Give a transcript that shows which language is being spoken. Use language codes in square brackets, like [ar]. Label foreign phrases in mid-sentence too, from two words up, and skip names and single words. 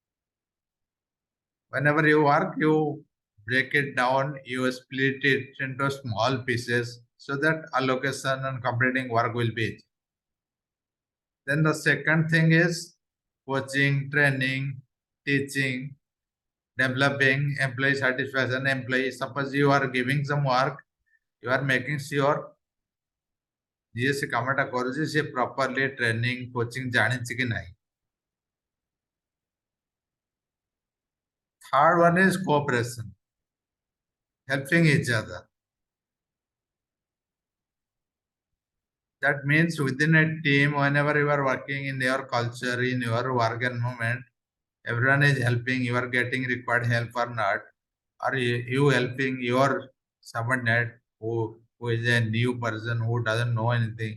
[en] Whenever you work, you break it down, you split it into small pieces so that allocation and completing work will be easy. Then the second thing is coaching, training, teaching, developing employee satisfaction. Employee, suppose you are giving some work, you are making sure [or] ଯିଏ ସେ କାମଟା କରୁଛି ସେ [en] properly training coaching [or] ଜାଣିଛି କି ନାହିଁ. [en] Third one is cooperation, helping each other. That means within a team, whenever you are working in your culture, in your work environment, everyone is helping, you are getting required help or not, or you helping your subordinate who is a new person who doesn't know anything.